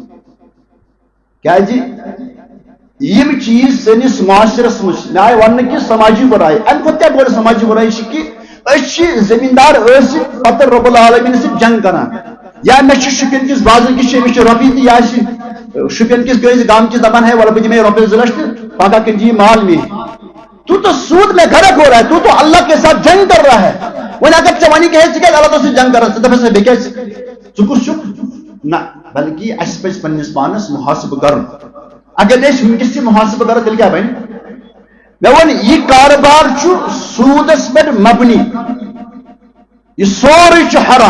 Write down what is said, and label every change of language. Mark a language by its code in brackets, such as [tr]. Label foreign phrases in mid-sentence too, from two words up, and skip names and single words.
[ks] کیٛازِ یِم چیٖز سٲنِس معاشرس منٛز مےٚ آیہِ وننہٕ کہِ سماجی بُراے. اَمہِ کھۄتہٕ کیٛاہ بٔڑ سماجی بُراے چھِ کہِ أسۍ چھِ زمیٖندار ٲسِتھ پتہٕ رۄب العالمیٖن سۭتۍ جنگ کران. یا مےٚ چھُ شُپین کِس بازرٕ کِس چھِ أمِس چھِ رۄپیہِ تہِ یہِ آسہِ شُپین کِس کٲنٛسہِ گامہٕ دپان ہے وَلہٕ بہٕ دِمے رۄپیس 2 لچھ تہٕ پگہہ کِنہٕ یہِ مال میلہِ. [ur] تو سود میں غرق ہو رہا ہے. تو اللہ کے ساتھ جنگ کر رہا ہے. [ks] وۄنۍ اگر ژےٚ وَنہِ کہِ ہے ژٕ کیٛازِ اللہ تعالیٰ سۭتۍ جنگ کران ژٕ دَپَس بیٚیہِ کیٛازِ ژٕ کُس چھُکھ؟ نہ بلکہِ اَسہِ پَزِ پنٛنِس پانَس محاسبہٕ کَرُن. اگر نہٕ أسۍ وٕنکٮ۪س تہِ محاسبہٕ کَرو تیٚلہِ کیٛاہ بَنہِ؟ مےٚ ووٚن یہِ کاربار چھُ سوٗدَس پٮ۪ٹھ مبنی. یہ سورُے چھُ حرام.